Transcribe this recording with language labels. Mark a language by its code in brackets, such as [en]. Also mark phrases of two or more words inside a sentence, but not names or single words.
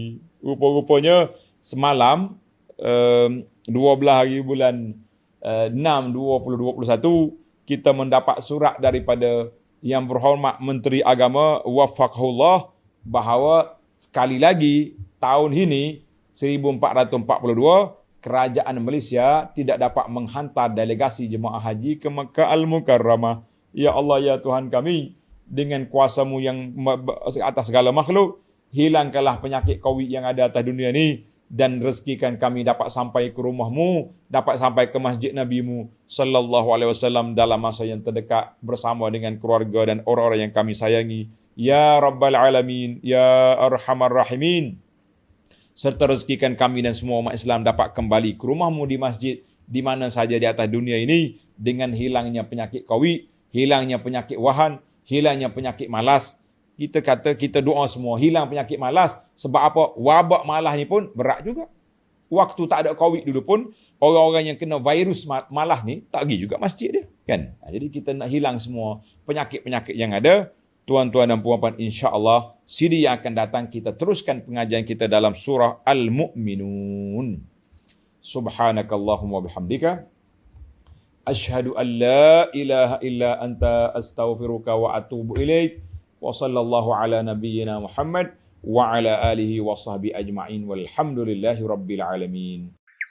[ms] Rupa-rupanya semalam 12 hari bulan 6 2021 kita mendapat surat daripada Yang Berhormat Menteri Agama Wafaqahullah bahawa sekali lagi tahun ini 1442 kerajaan Malaysia tidak dapat menghantar delegasi jemaah haji ke Makkah Al-Mukarramah. Ya Allah, ya Tuhan kami, dengan kuasa-Mu yang atas segala makhluk, hilangkanlah penyakit COVID yang ada atas dunia ini dan rezekikan kami dapat sampai ke rumah-Mu, dapat sampai ke masjid Nabi-Mu [ar] صلى الله عليه وسلم [ms] dalam masa yang terdekat bersama dengan keluarga dan orang-orang yang kami sayangi. [ar] يا رب العالمين، يا أرحم الراحمين. [ms] Serta rezekikan kami dan semua umat Islam dapat kembali ke rumah-Mu di masjid di mana sahaja di atas dunia ini dengan hilangnya penyakit COVID, hilangnya penyakit wahan, hilangnya penyakit malas. Kita doa semua hilang penyakit malas. Sebab apa? Wabak malas ni pun berat juga. Waktu tak ada COVID dulu pun, orang-orang yang kena virus malas ni tak pergi juga masjid dia. Kan? Jadi kita nak hilang semua penyakit-penyakit yang ada. Tuan-tuan dan puan-puan, [ar] إن شاء الله [ms] siri yang akan datang kita teruskan pengajian kita dalam surah Al-Mu'minun. [ar] سبحانك اللهم وبحمدك أشهد أن لا إله إلا أنت أستغفرك وأتوب إليك. وصلى الله على نبينا محمد وعلى آله وصحبه أجمعين والحمد لله رب العالمين.